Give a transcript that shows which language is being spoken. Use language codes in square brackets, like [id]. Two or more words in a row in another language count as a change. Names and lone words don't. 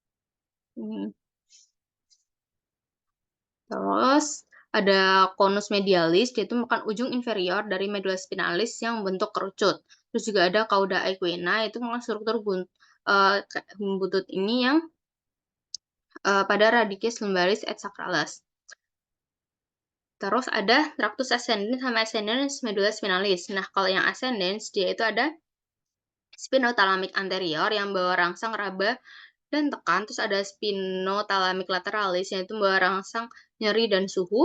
[id] Terus ada conus medialis, dia itu merupakan ujung inferior dari medulla spinalis yang membentuk kerucut. Terus juga ada cauda equina, itu merupakan struktur buntut ini yang pada radicus lumbalis et sacralis. Terus ada tractus ascendens sama ascendens medulla spinalis. Nah, kalau yang ascendens, dia itu ada spinothalamic anterior yang bawa rangsang raba dan tekan. Terus ada spinothalamic lateralis, yaitu bawa rangsang nyeri dan suhu.